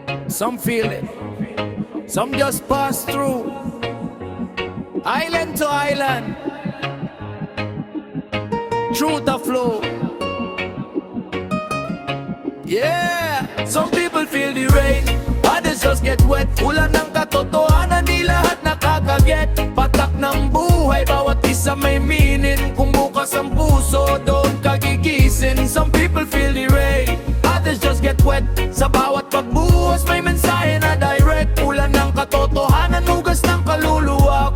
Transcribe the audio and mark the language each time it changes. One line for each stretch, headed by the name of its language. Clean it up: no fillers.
English: Some feel it, some just pass through, island to island, through the flow. Yeah, some people feel the rain, others just get wet.
Filipino: Ulan ng katotohanan, di lahat nakakaget. Patak ng buhay, bawat isa may meaning. Kung bukas ang puso, doon kagigising.
English: Some people feel the rain, others just get wet.
Filipino: Sa bawat pagbuhos, may mensahe na direct. Ulan ng katotohanan, hugas ng kaluluwa.